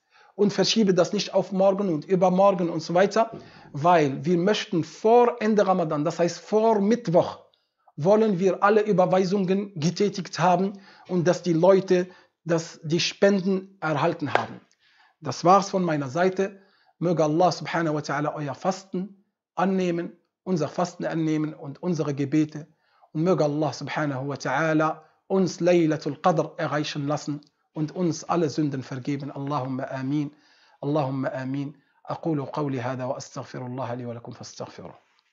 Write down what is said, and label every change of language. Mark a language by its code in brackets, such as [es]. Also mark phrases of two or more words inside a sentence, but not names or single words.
[de] Und verschiebe das nicht auf morgen und übermorgen und so weiter, weil wir möchten vor Ende Ramadan, das heißt vor Mittwoch, wollen wir alle Überweisungen getätigt haben und dass die Leute die Spenden erhalten haben. Das war's von meiner Seite. Möge Allah [ar] سبحانه وتعالى [de] euer Fasten annehmen, unser Fasten annehmen und unsere Gebete. Und möge Allah [ar] سبحانه وتعالى [de] uns Laylatul Qadr erreichen lassen und uns alle Sünden vergeben. [ar] اللهم آمين. اللهم آمين. أقول قولي هذا وأستغفر الله لي ولكم فاستغفروه.